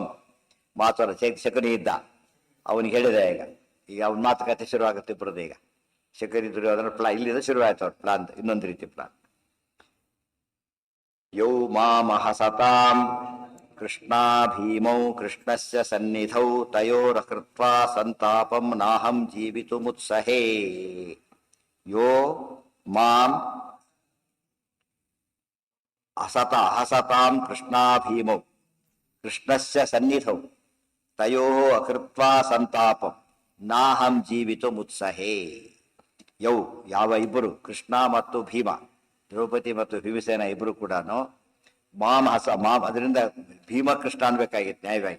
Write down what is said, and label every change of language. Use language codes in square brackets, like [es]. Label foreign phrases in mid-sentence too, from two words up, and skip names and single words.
[kn] ಮಾತೋಲ ಶಕುನಿ ಇದ್ದ, ಅವನಿಗೆ ಹೇಳಿದೆ. ಈಗ ಅವ್ನ ಮಾತುಕತೆ ಶುರು ಆಗುತ್ತೆ ಇಬ್ಬರದ್ದು. ಈಗ ಶಕರಿ ದುರ್ಯೋಧನ ಪ್ಲಾನ್ ಇಲ್ಲಿಂದ ಶುರು ಆಯ್ತು. ಅವ್ರ ಪ್ಲಾನ್ ಇನ್ನೊಂದು ರೀತಿ ಪ್ಲಾನ್. [sa] ಯೌ ಮಾಮಹಸತಾಂ ಕೃಷ್ಣಾ ಭೀಮೌ ಕೃಷ್ಣಸ್ಯ ಸನ್ನಿಧೌ ತಯೋರಕೃತ್ವಾ ಸಂತಾಪಂ ನಾಹಂ ಜೀವಿತುಮುತ್ಸಹೇ. ಯೋ ಮಾಂ ಹಸತಾಂ ಕೃಷ್ಣಾ ಭೀಮೌ ಕೃಷ್ಣಸ್ಯ ಸನ್ನಿಧೌ ತಯೋ ಅಕೃತ್ವಾ ಸಂತಾಪಂ ನಾಹಂ ಜೀವಿತುಮುತ್ಸಹೇ. [kn] ಯೌ ಯಾವ ಇಬ್ಬರು, ಕೃಷ್ಣ ಮತ್ತು ಭೀಮ, ದ್ರೌಪದಿ ಮತ್ತು ಭೀಮಸೇನ ಇಬ್ಬರು ಕೂಡ ಮಾಂ ಅದರಿಂದ ಭೀಮ ಕೃಷ್ಣ ಅನ್ಬೇಕಾಗಿತ್ತು ನ್ಯಾಯವಾಗಿ.